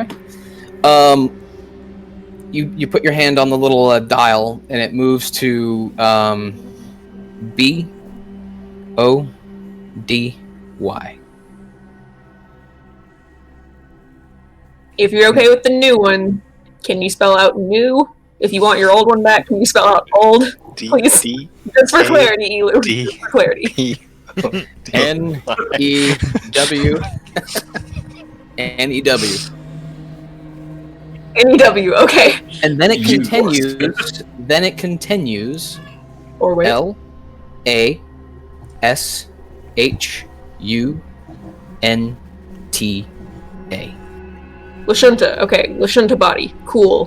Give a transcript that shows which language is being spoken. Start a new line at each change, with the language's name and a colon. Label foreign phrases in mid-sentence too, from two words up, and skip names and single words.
English: You put your hand on the little dial, and it moves to B-O-D-Y. If you're okay with the new one, can you spell out new? If you want your old one back, can you spell out old? Please. D Just for clarity, Elu. D Just for clarity. E N-E-W. N-E-W. N-E-W, okay. And then it continues. Then it continues. Or wait. L-A-S-H-U-N-T-A. Lashunta, okay. Lashunta body. Cool.